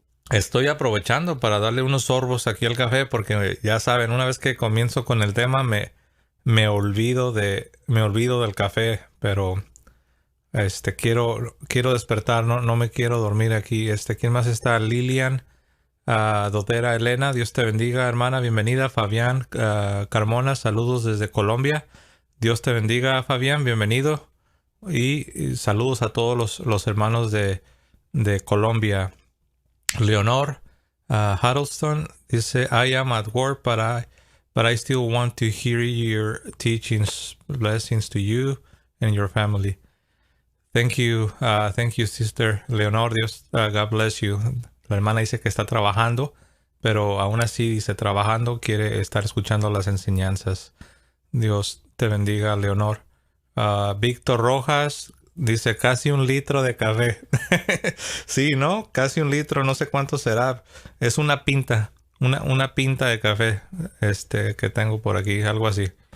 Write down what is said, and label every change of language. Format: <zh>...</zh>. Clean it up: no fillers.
<es>Estoy aprovechando para darle unos sorbos aquí al café porque ya saben, una vez que comienzo con el tema me olvido del café, pero quiero despertar, no me quiero dormir aquí. ¿Quién más está? Lilian Dotera Elena, Dios te bendiga, hermana, bienvenida. Fabián Carmona, saludos desde Colombia. Dios te bendiga, Fabián, bienvenido. Y saludos a todos los hermanos de Colombia.</es> <en>Leonor Huddleston dice, I am at work, but I still want to hear your teachings. Blessings to you and your family. Thank you, Sister Leonor. Dios, God bless you.</en> <es>La hermana dice que está trabajando, pero aún así dice trabajando, quiere estar escuchando las enseñanzas. Dios te bendiga, Leonor. Víctor Rojas dice casi 1 litro de café. Sí, ¿no? Casi 1 litro, no sé cuánto será. Es una pinta, una pinta de café que tengo por aquí, algo así.</es>